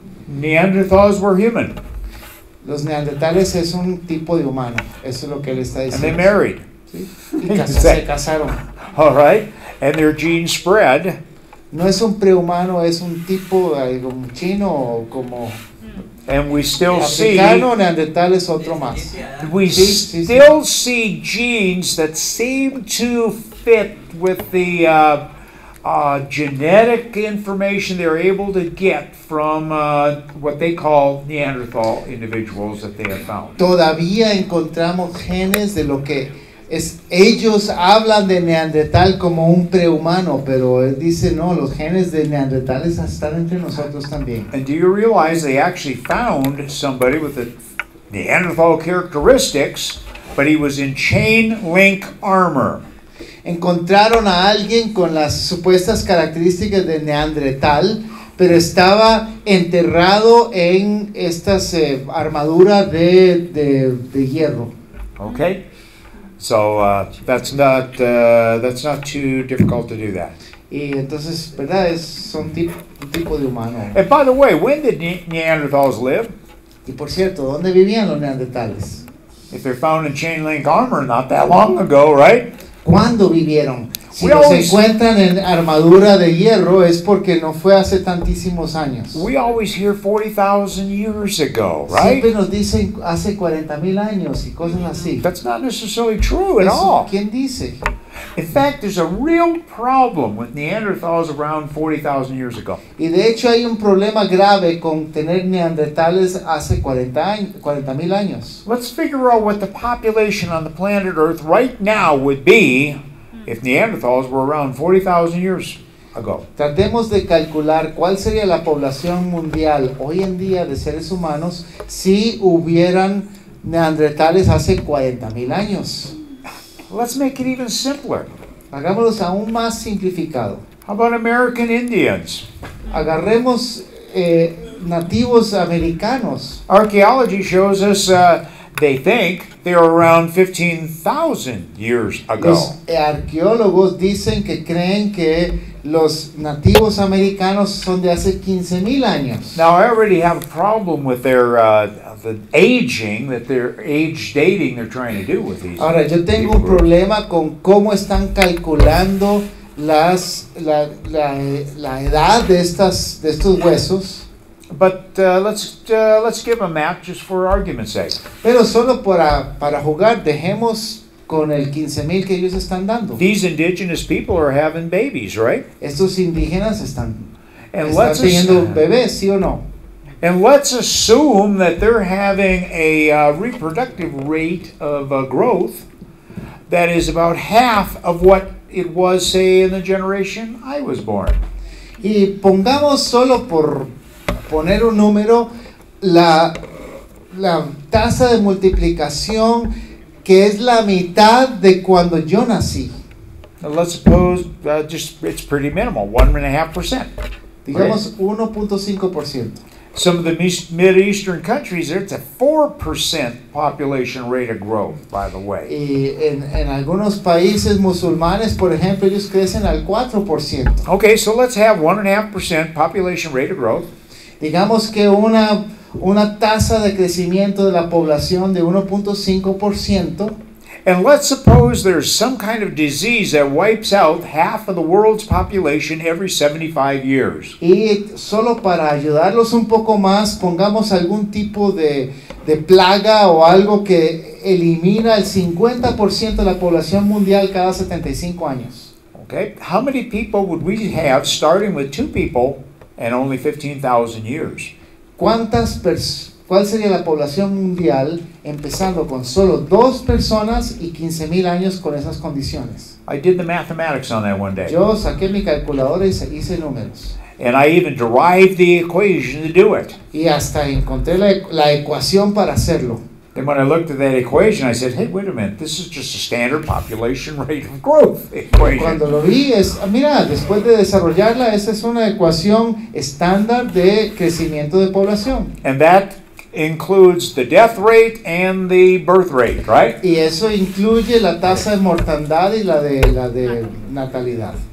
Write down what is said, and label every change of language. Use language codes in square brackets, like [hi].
[en] Neanderthals were human, [es] Los neandertales es un tipo de humano, eso es lo que él está [en] and [es] diciendo. [en] they married. [es] ¿Sí? Y se casaron. [en] All right, and their genes spread. [es] No es un prehumano, es un tipo como chino o como [en] And we still see [es] africano, neandertal es otro más. [en] we [es] Sí. [en] still see genes that seem to fit with the genetic information they're able to get from what they call Neanderthal individuals that they have found. [es] Todavía encontramos genes de lo que es. Ellos hablan de neandertal como un prehumano, pero él dice no, los genes de neandertales están entre nosotros también. [en] And do you realize they actually found somebody with the Neanderthal characteristics, but he was in chain link armor? [es] Encontraron a alguien con las supuestas características de neandertal, pero estaba enterrado en estas armaduras de hierro. [en] Okay, so that's not too difficult to do that. [es] Y entonces, ¿verdad? Son un tipo de humano. [en] And by the way, when did Neanderthals live? [es] Y por cierto, ¿dónde vivían los neandertales? [en] If they're found in chain link armor, not that long ago, right? [es] ¿Cuándo vivieron? Si [en] We [es] los [en] always- [es] encuentran en armadura de hierro es porque no fue hace tantísimos años. [en] We always hear 40,000 years ago, right? [es] Siempre nos dicen hace 40,000 años y cosas así. [en] That's not necessarily true at [es] Eso, [en] all. [es] ¿quién dice? [en] In fact, there's a real problem with Neanderthals around 40,000 years ago. [es] Y de hecho hay un problema grave con tener neandertales hace 40,000 años. [en] Let's figure out what the population on the planet Earth right now would be if Neanderthals were around 40,000 years ago. [es] Tratemos de calcular cuál sería la población mundial hoy en día de seres humanos si hubieran neandertales hace 40,000 años. [en] Let's make it even simpler. [es] Hagámoslo aún más simplificado. [en] How about American Indians? [es] Agarremos nativos americanos. [en] Archaeology shows us they think they are around 15,000 years ago. [es] Los arqueólogos dicen que creen que los nativos americanos son de hace 15,000 años. [en] Now, I already have a problem with their the aging, that their age dating they're trying to do with these. [es] Ahora, yo tengo un problema con cómo están calculando la edad de estos huesos, [en] But let's give a map just for argument's sake. [es] pero solo para jugar, dejemos con el 15,000 que ellos están dando. [en] These indigenous people are having babies, right? [es] Estos indígenas están [en] And let's [es] teniendo bebés, ¿sí o no? [en] assume that they're having a reproductive rate of growth that is about half of what it was, say, in the generation I was born. [es] Y pongamos solo por poner un número, la tasa de multiplicación que es la mitad de cuando yo nací. [en] Now let's suppose it's pretty minimal, 1.5%. [es] Digamos 1.5%. [en] Some of the Mideastern countries, it's a 4% population rate of growth, by the way. [es] Y en algunos países musulmanes, por ejemplo, ellos crecen al 4%. [en] Okay, so let's have 1.5% population rate of growth. [es] Digamos que una tasa de crecimiento de la población de 1.5%. [en] And let's suppose there's some kind of disease that wipes out half of the world's population every 75 years. [es] Y solo para ayudarlos un poco más, pongamos algún tipo de plaga o algo que elimina el 50% de la población mundial cada 75 años. [en] Okay, how many people would we have starting with 2 people and only 15,000 years? [es] ¿Cuál sería la población mundial empezando con solo 2 personas y 15,000 años con esas condiciones? [en] I did the mathematics on that one day. [es] Yo saqué mi calculadora y hice números. [en] And I even derived the equation to do it. [es] Y hasta encontré la ecuación para hacerlo. [en] And when I looked at that equation, I said, hey, wait a minute, this is just a standard population rate of growth equation. [es] Cuando lo vi, mira, después de desarrollarla, esa es una ecuación estándar de crecimiento de población. [en] And that includes the death rate and the birth rate, right? [es] Y eso incluye la tasa de mortandad y la de natalidad.